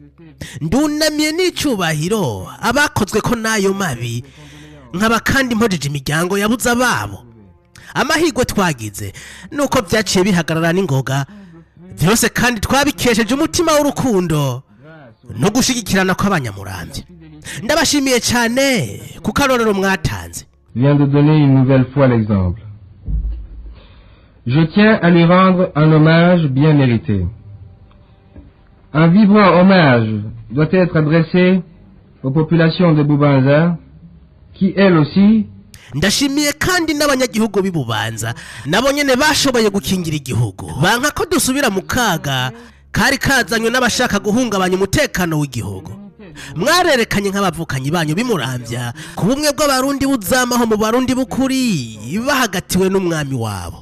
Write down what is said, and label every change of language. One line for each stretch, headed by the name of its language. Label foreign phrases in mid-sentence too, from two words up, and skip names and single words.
Rundi: Ndunamiye n'icubahiro abakozwe ko nayo mabi, nkaba kandi mpojeje imiryango yabuze ababo. Amahirwe twagize nuko vyaciye bihagarara n'ingoga, vyose kandi twabikesheje umutima w'urukundo no gushigikirana kw'abanyamuramvya. Ndabashimiye cyane ku karorero mwatanze.
French: Vient de donner une nouvelle fois l'exemple. Je tiens à lui rendre un hommage bien mérité. Un vibrant hommage doit être adressé aux populations de Bubanza, qui elles aussi
Rundi: ndashimiye kandi n'abanyagihugu b'Ibubanza nabo nyene bashoboye gukingira igihugu, banka ko dusubira mu kaga kari kazanywe n'abashaka guhungabanya umutekano w'igihugu. Mwarerekanye nk'abavukanyi banyu bimuramvya ku bumwe bw'abarundi buzamaho mu barundi bukuri bahagatiwe n'umwami wabo.